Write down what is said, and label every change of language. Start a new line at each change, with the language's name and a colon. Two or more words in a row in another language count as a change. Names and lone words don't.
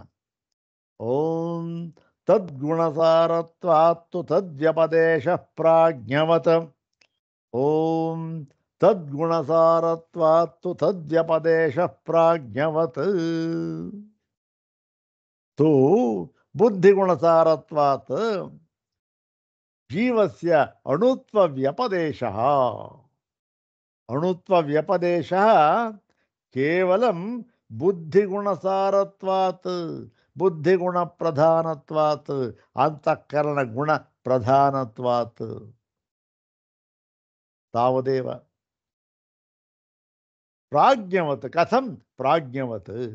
Sanskrit: ಓಂ ತದ್ಗುಣಸಾರತ್ವಾತ್ತು ತದ್ವ್ಯಪದೇಶಃ ಪ್ರಾಜ್ಞವತ್ ಓಂ ತದ್ಗುಣಸಾರತ್ವಾತ್ತು ತದ್ವ್ಯಪದೇಶಃ ಪ್ರಾಜ್ಞವತ್ ತು ಬುದ್ಧಿಗುಣಸಾರತ್ವಾತ್ ಜೀವಸ್ಯ ಅಣುತ್ವವ್ಯಪದೇಶಃ. ಅಣುತ್ವವ್ಯಪದೇಶಃ ಕೇವಲಂ ಬುದ್ಧಿಗುಣಸಾರತ್ವಾತ್ ಬುದ್ಧಿಗುಣಪ್ರಧಾನತ್ವಾತ್ ಅಂತಃಕರಣ ಗುಣಪ್ರಧಾನತ್ವಾತ್ ತಾವದೇವ. ಪ್ರಾಜ್ಞವತ್ ಕಥಂ ಪ್ರಾಜ್ಞವತ್.